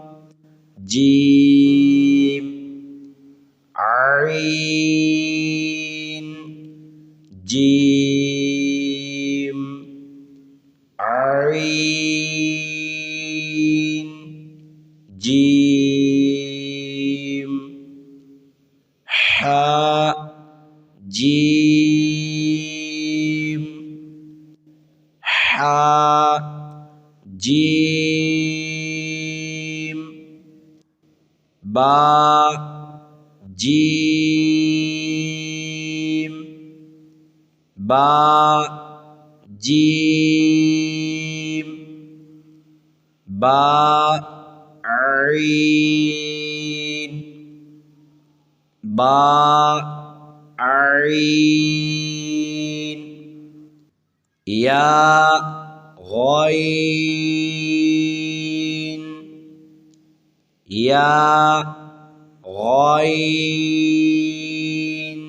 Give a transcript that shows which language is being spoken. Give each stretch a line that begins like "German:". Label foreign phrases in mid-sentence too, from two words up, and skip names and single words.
Arabic: جيم، عين، جيم، عين، جيم, حا، جيم، حا، جيم، با, جيم، با, جيم، با، عين، با, عين، يا، غين، يا، غين.